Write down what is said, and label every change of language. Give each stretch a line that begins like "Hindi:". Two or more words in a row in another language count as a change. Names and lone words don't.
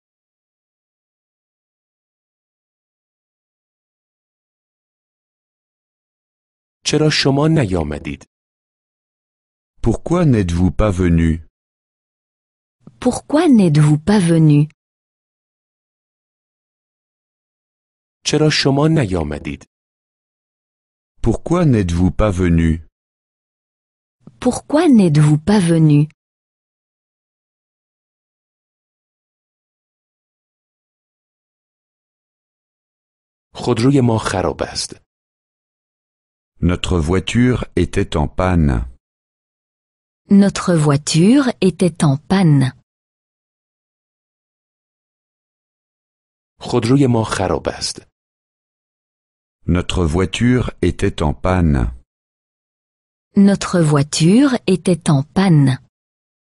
Persian: چرا شما نیامدید؟
French: Pourquoi n'êtes-vous pas venu? Pourquoi n'êtes-vous pas venu?
Persian: چرا شما نیامدید؟
French: Pourquoi n'êtes-vous pas venu? Pourquoi n'êtes-vous pas venu?
Persian: خودروی ما خراب است.
French: Notre voiture était en panne. Notre voiture était en panne.
Persian: خودروی ما خراب است.
French: Notre voiture était en panne. Notre voiture était en panne.